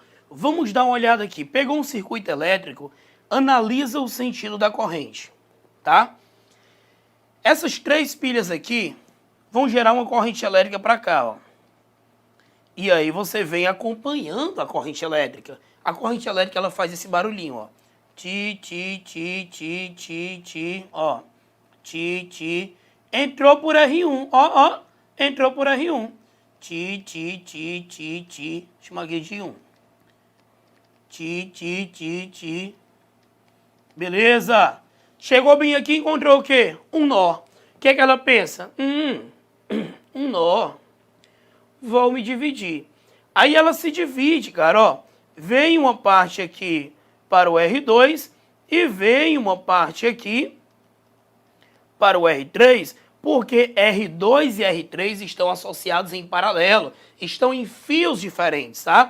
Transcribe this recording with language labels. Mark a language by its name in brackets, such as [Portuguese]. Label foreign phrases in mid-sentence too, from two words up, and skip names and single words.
[Portuguese] Vamos dar uma olhada aqui. Pegou um circuito elétrico, analisa o sentido da corrente, tá? Essas três pilhas aqui vão gerar uma corrente elétrica para cá, ó. E aí você vem acompanhando a corrente elétrica. A corrente elétrica ela faz esse barulhinho, ó. Ti, ti, ti, ti, ti, ti, ó. Ti, ti. Entrou por R1, ó, ó. Entrou por R1. Ti, ti, ti, ti, ti. Chamaguei de 1. Ti, ti, ti, ti. Beleza. Chegou bem aqui e encontrou o quê? Um nó. O que é que ela pensa? Um nó. Vou me dividir. Aí ela se divide, cara, ó. Vem uma parte aqui para o R2 e vem uma parte aqui para o R3, porque R2 e R3 estão associados em paralelo, estão em fios diferentes, tá?